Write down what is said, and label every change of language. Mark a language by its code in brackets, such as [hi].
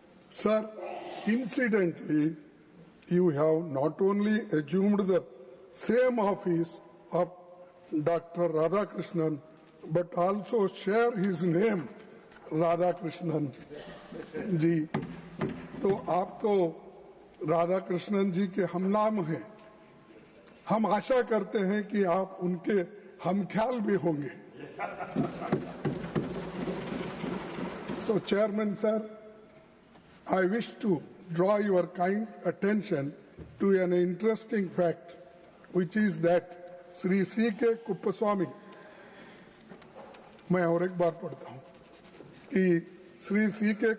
[en] Sir, incidentally, you have not only assumed the same office of Dr. Radhakrishnan, but also share his name, Radhakrishnan ji. [hi] तो आप तो राधाकृष्णन जी के हमनाम हैं. हम आशा करते हैं कि आप उनके हमख्याल भी होंगे. [en] So, Chairman, sir, I wish to draw your kind attention to an interesting fact, which is that Sri C.K. [hi] Kuppaswamy, मैं और एक बार पढ़ता हूँ कि Sri C.K.